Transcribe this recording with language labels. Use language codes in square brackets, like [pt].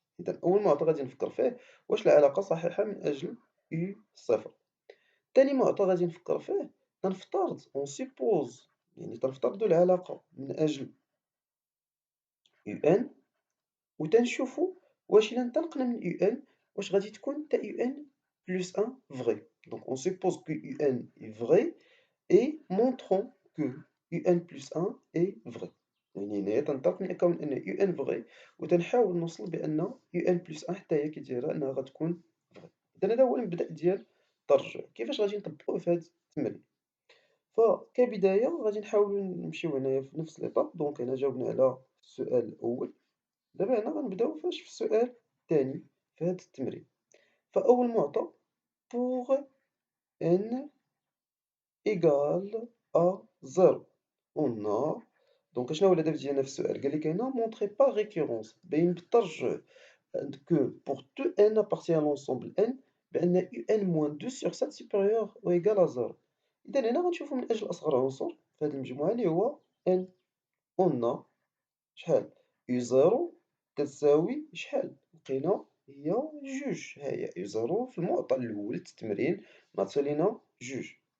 [ar] إذا أول معطى غادي نفكر فيه واش العلاقة صحيحة من أجل U0. تاني معطى غادي نفكر فيه، غنفترض [fr] on suppose [ar] يعني تنفترضوا العلاقة من أجل UN وتنشوفوا واش إلا انطلقنا من UN واش غادي تكون حتى UN plus 1 vrai. [fr] Donc on suppose que UN est vrai et montrons que UN plus 1 est vrai. [ar] يعني هنايا تنطلق من كون أن UN vrai وتنحاول نوصل بأن UN plus 1 حتى هي كي دايرة أنها غتكون vrai. إذا هذا هو المبدأ ديال الترجع. كيفاش غادي نطبقوه في هاد التمرين؟ فكبداية غادي نحاولو نمشيو هنايا في نفس ليطاب. دونك هنا جاوبنا على السؤال الأول. دابا هنا غنبداو فاش في السؤال الثاني في هاد التمرين. فأول معطى [fr] pour n égale à 0 on a [ar] دونك شناهو الهدف ديالنا في السؤال؟ قالك هنا [fr] montrez par récurrence [ar] بين بالترجع [fr] que pour tout n appartient à l'ensemble n بأن un moins 2 sur 7 supérieur ou égal à 0. [ar] إذا هنا غنشوفو من أجل أصغر عنصر في هاد المجموعة اللي هو n [fr] on a [ar] شحال U0 تساوي شحال؟ لقينا هي جوج. ها هي U0 في المعطى الأول التمرين نعطي لينا جوج.